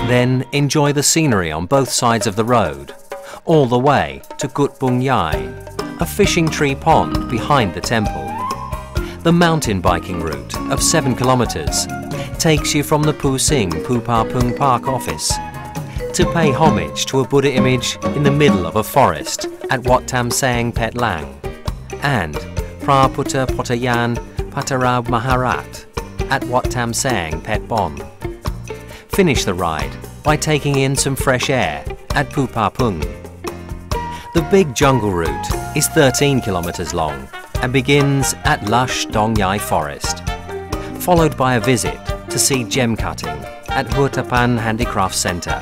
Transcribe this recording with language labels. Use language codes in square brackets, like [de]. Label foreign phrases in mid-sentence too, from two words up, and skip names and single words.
[en] Then enjoy the scenery on both sides of the road, all the way to Gut Bung Yai, a fishing tree pond behind the temple. The mountain biking route of 7 kilometers takes you from the Pu Sing Pu Pa Pung Park office to pay homage to a Buddha image in the middle of a forest at Wat Tam Sang Pet Lang and Pra Putta Potayan Patarab Maharat at Wat Tam Sang Pet Bon. Finish the ride by taking in some fresh air at Pu Pa Pung. The big jungle route is 13 kilometers long and begins at lush Dong Yai Forest, followed by a visit to see gem cutting at Hutapan Handicraft Centre.